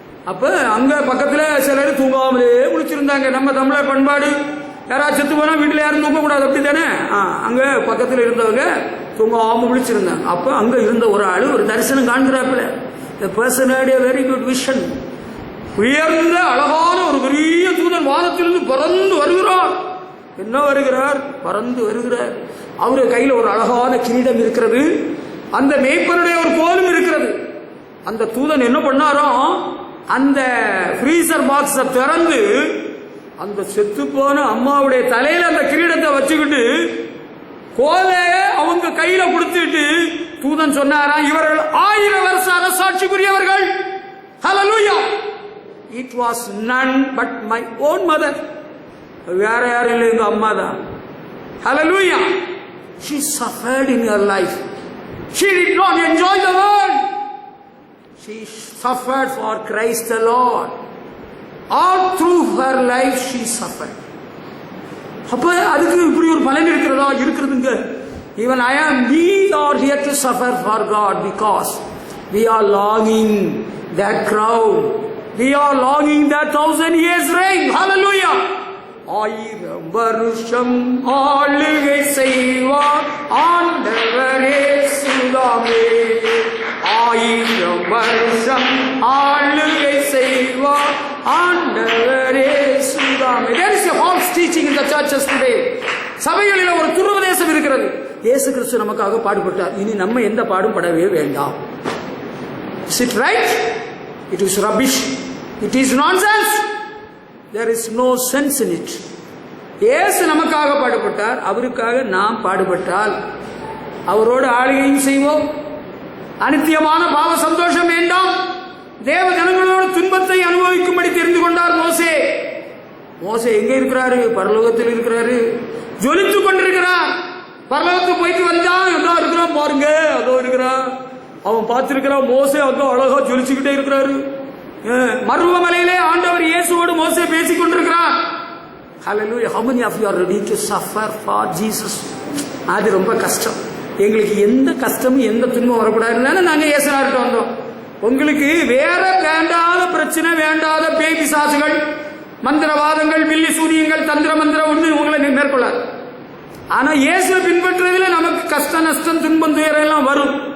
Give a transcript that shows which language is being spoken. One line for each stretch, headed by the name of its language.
Tamil: அப்ப அங்க பக்கத்துல சிலர் தூங்காமலே முழிச்சிருந்தாங்க. நம்ம தமிழர் பண்பாடு, யாராவது செத்து போனா வீட்டுல யாரும் தூங்கக்கூடாது, அப்படி தானே. அங்க பக்கத்துல இருந்தவங்க தூங்காம முழிச்சிருந்தாங்க. அப்ப அங்க இருந்த ஒரு ஆளு ஒரு தரிசனம் காண்கிறாப்புல.
English: The person had a very good vision.
Tamil: உயர்ந்த அழகான ஒரு பெரிய தூதன் வானத்திலிருந்து பறந்து வருகிறார். என்ன வருகிறார்? பறந்து வருகிறார். அவரு கையில ஒரு அழகான கிரீடம் இருக்கிறது, அந்த மேய்ப்பனுடைய ஒரு கோலும் இருக்கிறது. அந்த தூதன் என்ன பண்ணாரோ, அந்த ஃப்ரீசர் பாக்ஸை திறந்து அந்த செத்து போன அம்மாவுடைய தலையில அந்த கிரீடத்தை வச்சுக்கிட்டு கோலைய அவங்க கையில கொடுத்துட்டு தூதன் சொன்னாராம், இவர்கள் 1000 வருஷ அரசாட்சிக்குரியவர்கள். ஹல்லேலூயா.
English: It was none but my own mother.
Tamil: வேற யாரும் இல்லை, எங்க அம்மா தான்.
English: Hallelujah. She suffered in her life. She did not enjoy the world. She suffered for Christ the Lord. All through her life she suffered.
Tamil: அப்ப அதுக்கு இப்படி ஒரு பலன் இருக்கிறதுங்க.
English: Even we are here to suffer for God because we are longing that crown. We are longing that 1000 years reign.
Tamil: Hallelujah. 1000 வருஷம் ஆளுகை செய்வார் ஆண்டவரே சுதாமே. 1000 வருஷம் ஆளுகை செய்வார் ஆண்டவரே சுதாமே.
English: There is a false teaching in the churches today.
Tamil: சபைகளில் ஒரு துருவதேசம் இருக்கிறது. இயேசு கிறிஸ்து நமக்காக பாடுபட்டார், இனி நம்ம எந்த பாடும் படவே வேண்டாம்.
English: Is it right? It is rubbish. It is nonsense. There is no sense in it.
Tamil: இயேசு நமக்காக பாடுபட்டார், அவருக்காக நாம் பாடுபட்டால் அவரோடு ஆளுகையும் செய்வோம். அனித்தியமான பாவ சந்தோஷம் வேண்டாம். தேவ ஜனங்களோடு துன்பத்தை அனுபவிக்கும்படி தெரிந்து கொண்டார் மோசே. மோசே எங்க இருக்கிறாரு? பரலோகத்தில் இருக்கிறாரு, ஜொலித்துக் கொண்டிருக்கிறார். பரலோகத்துக்கு போயிட்டு வந்தான், எதோ இருக்கிறான் பாருங்க, அதோ இருக்கிறான். அவன் பார்த்திருக்கிறான், மோசே அதோ அழகா ஜொலிச்சுக்கிட்டே இருக்கிறாரு. மருவமலையிலே ஆண்டவர் இயேசுவோடு மோசே பேசிக் கொண்டிருக்கிறார். Hallelujah.
English: How many of you are ready to suffer for Jesus?
Tamil: அது ரொம்ப கஷ்டம். எங்களுக்கு எந்த கஷ்டமும் எந்த துன்பம் வரக்கூடாதுன்னு நாங்க இயேசுநாதர்கிட்ட வந்தோம். உங்களுக்கு வேற வேண்டாத பிரச்சனை, வேண்டாத பேய் பிசாசுகள், மந்திரவாதங்கள், வில்லி சூரியங்கள், தந்திர மந்திரம் ஒன்று உங்களை மேற்கொள்ளாது. ஆனா இயேசுவை பின்பற்றுறதுல நமக்கு கஷ்ட நஷ்டம் துன்பம் துயரம் எல்லாம் வரும்.